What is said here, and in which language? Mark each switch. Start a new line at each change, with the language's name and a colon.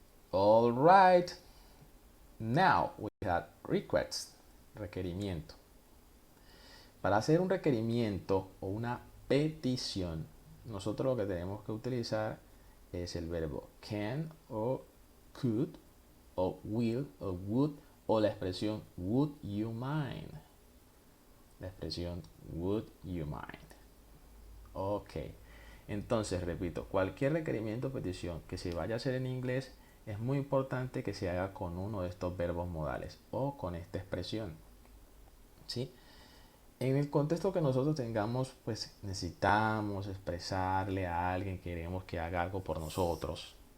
English: All right. Now we have request, requerimiento.
Spanish: Para hacer un requerimiento o una petición, nosotros lo que tenemos que utilizar es el verbo can o could o will o would o la expresión would you mind. La expresión would you mind. Ok. Entonces, repito, cualquier requerimiento o petición que se vaya a hacer en inglés es muy importante que se haga con uno de estos verbos modales o con esta expresión. ¿Sí? En el contexto que nosotros tengamos, pues necesitamos expresarle a alguien, queremos que haga algo por nosotros.